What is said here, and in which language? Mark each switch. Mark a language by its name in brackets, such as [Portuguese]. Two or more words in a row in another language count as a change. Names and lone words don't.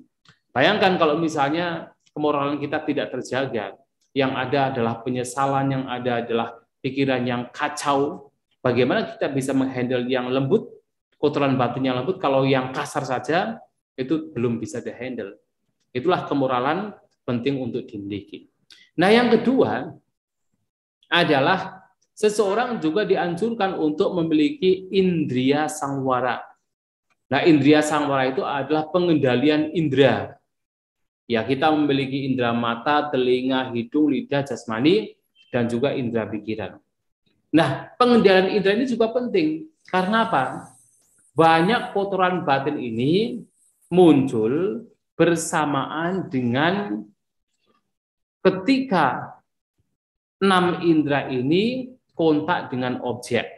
[Indonesian] Bayangkan kalau misalnya kemoralan kita tidak terjaga, yang ada adalah penyesalan, yang ada adalah pikiran yang kacau, bagaimana kita bisa menghandle yang lembut, kotoran batin yang lembut, kalau yang kasar saja itu belum bisa dihandle. Itulah kemoralan penting untuk dimiliki. Nah, yang kedua adalah seseorang juga dianjurkan untuk memiliki [Pali] indriya sangwara. [Indonesian] Nah, [Pali] indriya sangwara [Indonesian] itu adalah pengendalian indera. Ya, kita memiliki indera mata, telinga, hidung, lidah, jasmani, dan juga indera pikiran. Nah, pengendalian indera ini juga penting. Karena apa? Banyak kotoran batin ini muncul bersamaan dengan ketika 6 indera ini kontak dengan objek.